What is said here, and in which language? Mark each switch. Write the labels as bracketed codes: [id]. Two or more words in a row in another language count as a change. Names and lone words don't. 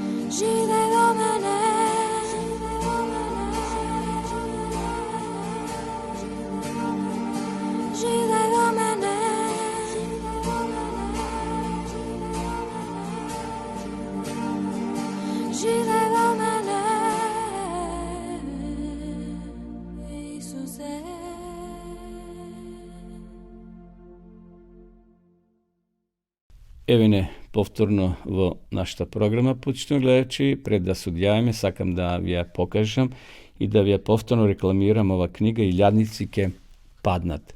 [mk] Живе во мене. Живе во мене. Живе во мене. Isuse. Еве повторно во нашата програма, почитувани гледачи, пред да судјаеме, сакам да ви ја покажам и да ви ја повторно рекламирам ова книга «И љадници ке паднат».